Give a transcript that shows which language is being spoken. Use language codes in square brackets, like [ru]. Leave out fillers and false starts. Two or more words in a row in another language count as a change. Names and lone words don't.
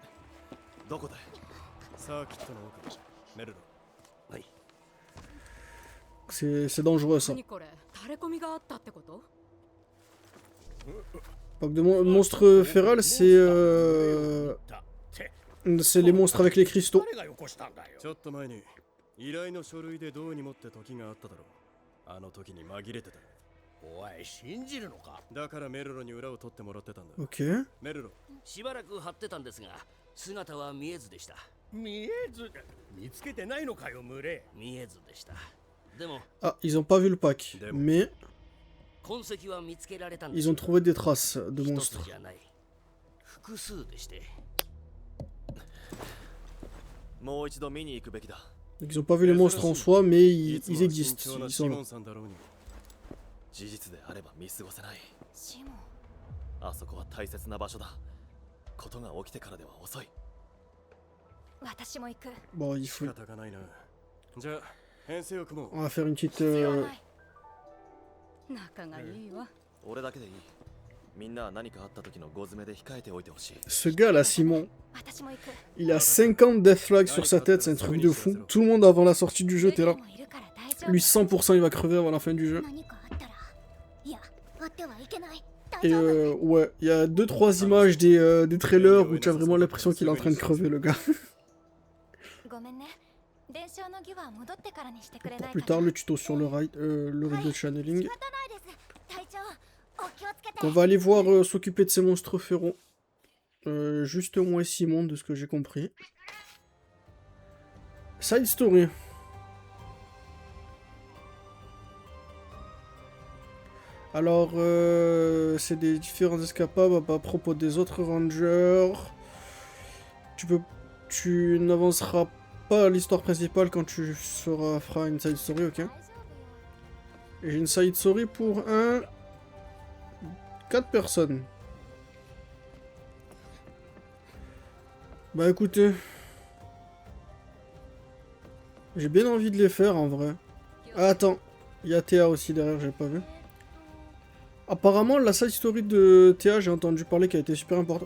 [fr] C'est dangereux ça. Pack de monstres féral, c'est C'est les monstres avec les cristaux. [ja] 誰がよこしたんだよ。ちょっと前に依頼の書類でどうにもって時があっただろう。あの時に紛れてた。おい、信じるのか。だからメルロに裏を取ってもらってたんだ。 Ok. メルロ、しばらく張ってたんですが、姿は見えずでした。見えず、見つけてないのかよ、群れ。見えずでした。でも、 [fr] Ah, ils ont pas vu le pack. Mais [ja] 痕跡は見つけられたんです。 [fr] ils ont trouvé des traces de [ja] 一つ [fr] monstres. [ja] じゃない。複数でして。もう一度見に行くべきだ。 [fr] Donc ils ont pas vu les monstres en soi, mais ils existent. Ils sont là. [ja] さんだろうに。事実であれば見過ごせない。シモン、あそこは大切な場所だ。ことが起きてからでは遅い。私も行く。 [fr] Bon, il [ja] 仕 [fr] faut. [ja] 方がないな。じゃあ編成を組もう。 [fr] On va faire une petite. [ja] 必要ない。仲がいいわ。俺だけでいい。みんなは何かあった時のご詰めで控えておいてほしい。 [fr] Ce gars là, Simon, [ja] 私も行く。 [fr] il a 50 death flags sur sa tête, c'est un truc de fou. Tout le monde avant la sortie du jeu était là. [ja] ルリもいるから大丈夫。 [fr] Lui, 100% il va crever avant la fin du jeu. [ja] 何かあったら、いや、あってはいけない。大 [fr] Et [ja] 丈夫。 [fr] ouais, il y a 2-3 images des trailers où tu as vraiment l'impression qu'il est en train de crever le gars. [ja] ごめんね。伝承の儀は戻ってからにしてくれないか [fr] Plus [ja] な。 [fr] tard, le tuto sur le raid de channeling. [ja] 仕方ないです。隊長、お気をつけて。 [fr] On va aller voir s'occuper de ces monstres féraux. Juste moi et Simon, de ce que j'ai compris. [en] Side story. [fr] Alors, c'est des différents escapades à propos des autres rangers. Tu n'avanceras pas à l'histoire principale quand tu feras une [en] side story, [fr] ok? [ja] 大丈夫よ。 [fr] Et j'ai une [en] side story [fr] pour 4 personnes. Bah écoutez, j'ai bien envie de les faire en vrai. Ah, attends, il y a Théa aussi derrière, j'ai pas vu. Apparemment, la [en] side story [fr] de Théa, j'ai entendu parler qu'elle était super importante.